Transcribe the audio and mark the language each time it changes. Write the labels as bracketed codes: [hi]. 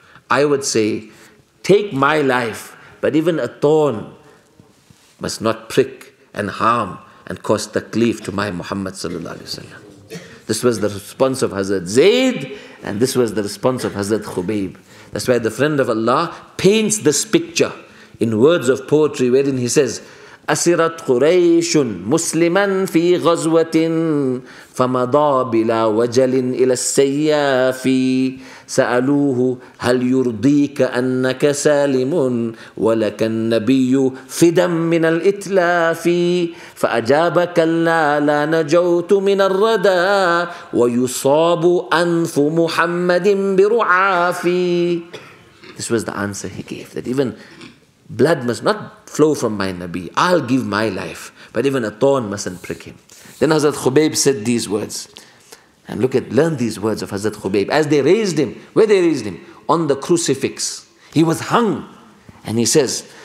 [en] I would say, take my life, but even a thorn must not prick and harm and cause taklif to my Muhammad sallallahu alaihi wasallam. This was the response of Hazrat Zayd, and this was the response of Hazrat Khubayb. That's why the friend of Allah paints this picture in words of poetry wherein he says, [ar] أسرت قريش مسلما في غزوة فمضى بلا وجل إلى السياف سألوه هل يرضيك أنك سالم ولك النبي فدا من الإتلاف فأجاب كلا لا نجوت من الردى ويصاب أنف محمد برعاف. [en] This was the answer he gave, that even blood must not flow from my Nabi. I'll give my life, but even a thorn mustn't prick him. Then Hazrat Khubayb said these words. And learn these words of Hazrat Khubayb. As they raised him, where they raised him? On the crucifix. He was hung. And he says,